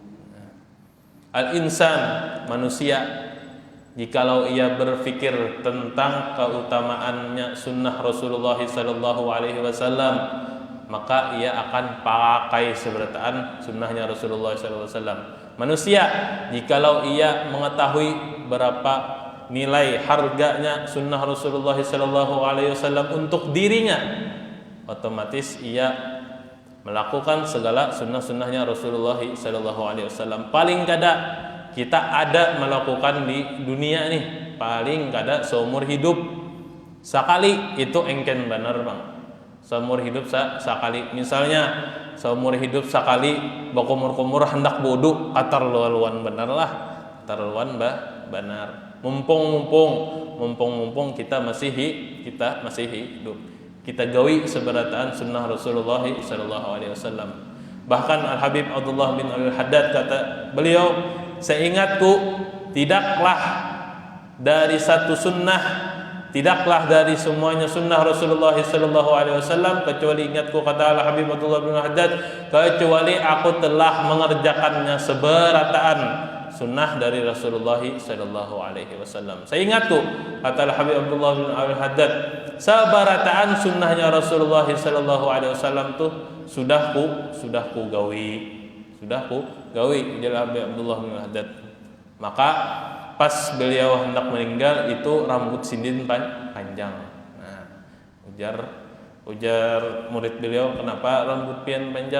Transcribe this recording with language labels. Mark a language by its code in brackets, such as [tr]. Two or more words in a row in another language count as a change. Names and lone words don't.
[id] Al-insan, manusia, jikalau ia berpikir tentang keutamaannya sunnah Rasulullah [ar] sallallahu alaihi wasallam, [id] maka ia akan pakai seberataan sunnahnya Rasulullah [ar] sallallahu alaihi wasallam. [id] Manusia, jikalau ia mengetahui berapa nilai harganya sunnah Rasulullah [ar] sallallahu alaihi wasallam [id] untuk dirinya, otomatis ia melakukan segala sunnah-sunnahnya Rasulullah [ar] sallallahu alaihi wasallam. [bjn] Paling kada kita ada melakukan di dunia nih, paling kada seumur hidup sekali, itu engken benar bang. Seumur hidup sekali, misalnya seumur hidup sekali bakumur-kumur hendak wudu, atarluan benar lah, atarluan benar. Mumpung kita masih hidup, kita gawi seberataan sunnah Rasulullah [ar] sallallahu alaihi wasallam. [id] Bahkan Al Habib Abdullah bin Al-Haddad kata beliau, seingatku tidaklah dari satu sunnah, tidaklah dari semuanya sunnah Rasulullah [ar] sallallahu alaihi wasallam, [id] kecuali ingatku, kata Al Habib Abdullah bin Al-Haddad, kecuali aku telah mengerjakannya seberataan sunnah dari Rasulullah [ar] sallallahu alaihi wasallam. [bjn] Saya ingatku, kata Habib Abdullah bin Al-Haddad, sabarataan sunnahnya Rasulullah [ar] sallallahu alaihi wasallam [bjn] tuh sudah ku gawi. Jadi Habib Abdullah bin Al-Haddad. Maka pas beliau hendak meninggal itu rambut sindin panjang. Nah, ujar murid beliau, kenapa rambut pian panjang?